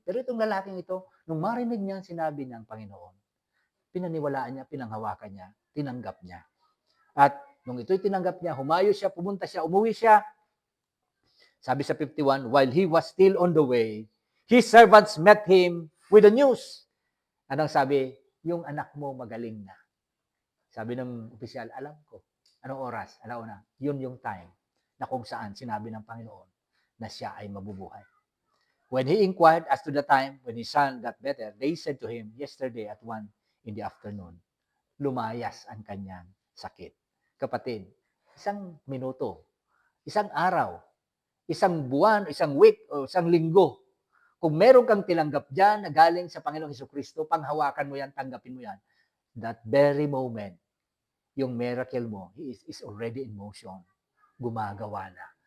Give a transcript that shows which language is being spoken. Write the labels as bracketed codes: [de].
[tl] Pero itong lalaking ito, nung marinig niya ang sinabi ng Panginoon, pinaniwalaan niya, pinanghawakan niya, tinanggap niya. At nung ito'y tinanggap niya, humayo siya, pumunta siya, umuwi siya. Sabi sa 51, [en] while he was still on the way, his servants met him with the news. [tl] Anong sabi? Yung anak mo magaling na. Sabi ng opisyal, alam ko. Anong oras? Alauna. Yun yung time na kung saan sinabi ng Panginoon na siya ay mabubuhay. [en] When he inquired as to the time when his son got better, they said to him, yesterday at 1 in the afternoon, [tl] lumayas ang kanyang sakit. Kapatid, isang minuto, isang araw, isang buwan, isang week, o isang linggo, kung meron kang tinanggap dyan na galing sa Panginoong Hesukristo, panghawakan mo yan, tanggapin mo yan, [en] that very moment, [tl] yung miracle mo [en] is already in motion. [tl] Gumagawa na.